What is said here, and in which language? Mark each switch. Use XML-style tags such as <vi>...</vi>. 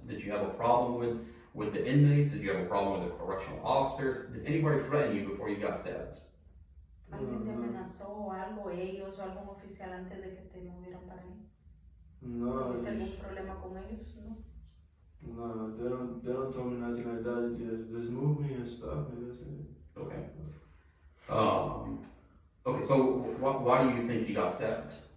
<en>Did you have a problem with the inmates? Did you have a problem with the correctional officers? Did anybody threaten you before you got stabbed?</en> <es>¿Alguien te amenazó o algo, ellos o algún oficial antes de que te movieran para ahí? No, ¿Tuviste algún problema con ellos? No.</es> <en>no, they don't tell me nothing like that. Just move me and stuff, and that's it. Okay. Okay. So why do you think you got stabbed?</en>